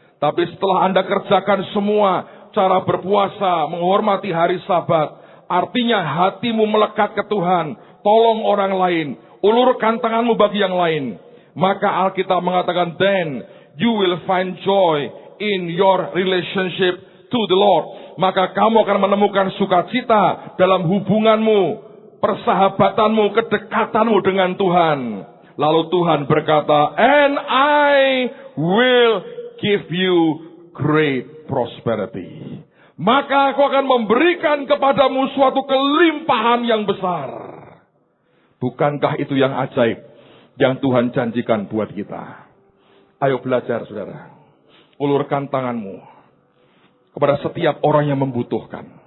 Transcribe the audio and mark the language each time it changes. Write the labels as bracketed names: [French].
[Indonesian] Tapi setelah Anda kerjakan semua, cara berpuasa, menghormati hari Sabat, artinya hatimu melekat ke Tuhan, tolong orang lain, ulurkan tanganmu bagi yang lain. Maka Alkitab mengatakan, [English] then you will find joy in your relationship to the Lord. [Indonesian] Maka kamu akan menemukan sukacita dalam hubunganmu, persahabatanmu, kedekatanmu dengan Tuhan. Lalu Tuhan berkata, [English] and I will give you great prosperity. [Indonesian] Maka aku akan memberikan kepadamu suatu kelimpahan yang besar. Bukankah itu yang ajaib yang Tuhan janjikan buat kita? Ayo belajar, saudara. Ulurkan tanganmu kepada setiap orang yang membutuhkan.